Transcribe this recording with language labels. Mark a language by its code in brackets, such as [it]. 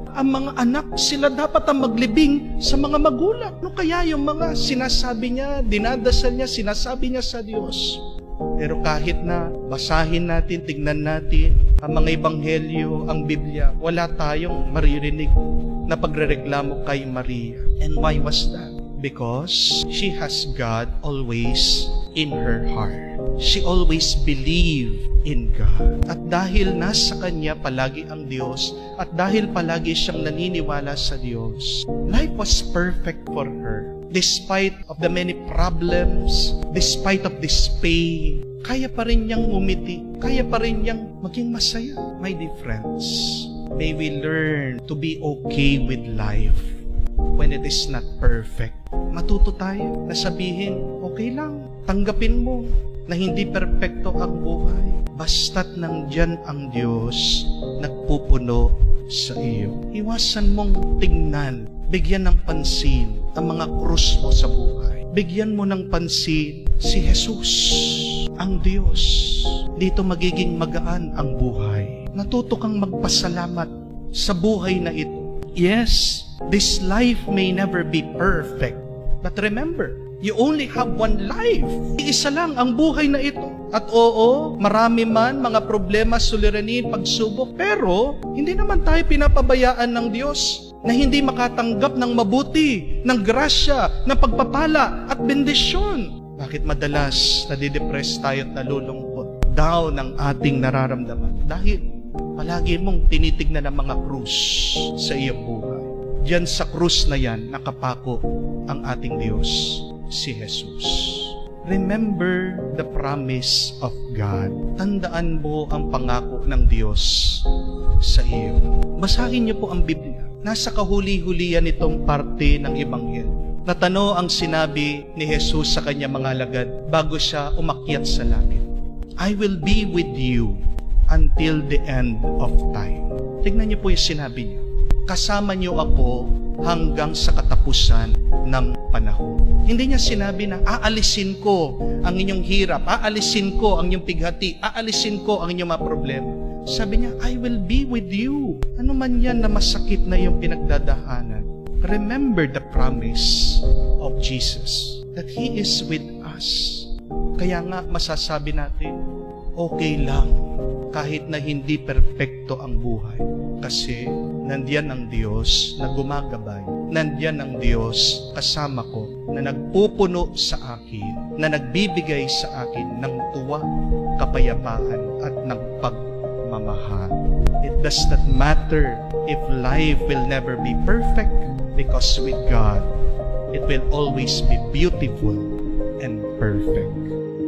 [tl] Ang mga anak, sila dapat ang maglibing sa mga magulang. No kaya yung mga sinasabi niya, dinadasal niya, sinasabi niya sa Diyos. Pero kahit na basahin natin, tignan natin ang mga ebanghelyo, ang Biblia, wala tayong maririnig na pagrereklamo kay Maria. [en] And why was that? Because she has God always in her heart. She always believed in God. [tl] At dahil nasa kanya palagi ang Diyos, at dahil palagi siyang naniniwala sa Diyos, [en] life was perfect for her. Despite of the many problems, despite of this pain, [tl] kaya pa rin niyang umiti, kaya pa rin niyang maging masaya. [en] My dear friends, may we learn to be okay with life when it is not perfect. [tl] Matuto tayo na sabihin, okay lang, tanggapin mo na hindi perpekto ang buhay. Basta't nandyan ang Diyos, nagpupuno sa iyo. Iwasan mong tingnan, bigyan ng pansin ang mga krus mo sa buhay. Bigyan mo ng pansin si Jesus, ang Diyos. Dito magiging magaan ang buhay. Natuto kang magpasalamat sa buhay na ito. [en] Yes, this life may never be perfect. But remember, you only have one life. [tl] Iisa lang ang buhay na ito. At oo, marami man mga problema, suliranin, pagsubok. Pero, hindi naman tayo pinapabayaan ng Diyos na hindi makatanggap ng mabuti, ng grasya, ng pagpapala at bendisyon. Bakit madalas nadidepress tayo at nalulungkot? Down ang ating nararamdaman. Dahil palagi mong tinitignan ang mga krus sa iyong buhay. Diyan sa krus na yan, nakapako ang ating Diyos, si Jesus. [en] Remember the promise of God. [tl] Tandaan mo ang pangako ng Diyos sa iyo. Basahin niyo po ang Biblia. Nasa kahuli-hulian itong parte ng Ebanghelyo. Natano ang sinabi ni Jesus sa kanyang mga alagad bago siya umakyat sa langit. [en] I will be with you until the end of time. [tl] Tignan niyo po yung sinabi niya. Kasama niyo ako hanggang sa katapusan ng panahon. Hindi niya sinabi na aalisin ko ang inyong hirap, aalisin ko ang inyong pighati, aalisin ko ang inyong mga problema. Sabi niya, [en] I will be with you. [tl] Ano man yan na masakit na yung pinagdadahanan. [en] Remember the promise of Jesus that He is with us. [tl] Kaya nga masasabi natin, okay lang kahit na hindi perpekto ang buhay. Kasi nandiyan ang Diyos na gumagabay. Nandiyan ang Diyos kasama ko na nagpupuno sa akin, na nagbibigay sa akin ng tuwa, kapayapaan at ng pagmamahal. [en] It does not matter if life will never be perfect because with God, it will always be beautiful and perfect.